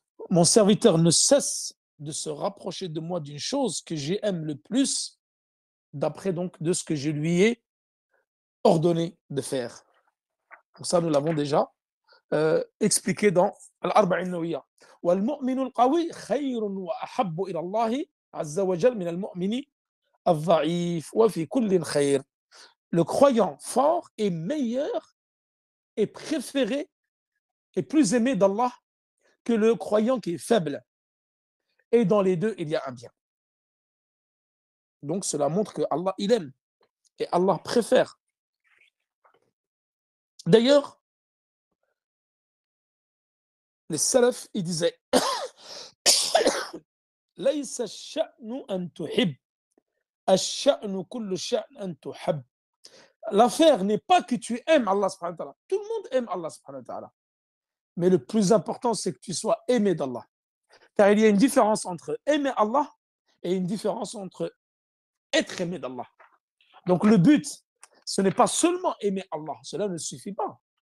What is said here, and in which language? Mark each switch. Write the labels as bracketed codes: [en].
[fr] Mon serviteur ne cesse de se rapprocher de moi d'une chose que j'aime le plus, d'après donc de ce que je lui ai ordonné de faire. Donc ça, nous l'avons déjà expliqué dans l'Arba'in Nawiyya. [ar] والمؤمن القوي خير وأحب إلى الله عز وجل من المؤمن الضعيف وفي كل خير. [fr] Le croyant fort est meilleur et préféré et plus aimé d'Allah que le croyant qui est faible. Et dans les deux, il y a un bien. Donc cela montre que Allah, il aime et Allah préfère. D'ailleurs, les salafs, ils disaient [ar] ليس الشأن أن تحب [fr] الشأن كل الشأن أن تحب. L'affaire n'est pas que tu aimes Allah subhanahu wa ta'ala. Tout le monde aime Allah subhanahu wa ta'ala. Mais le plus important, c'est que tu sois aimé d'Allah. Car il y a une différence entre aimer Allah et une différence entre être aimé d'Allah. Donc le but, ce n'est pas seulement aimer Allah. Cela ne suffit pas.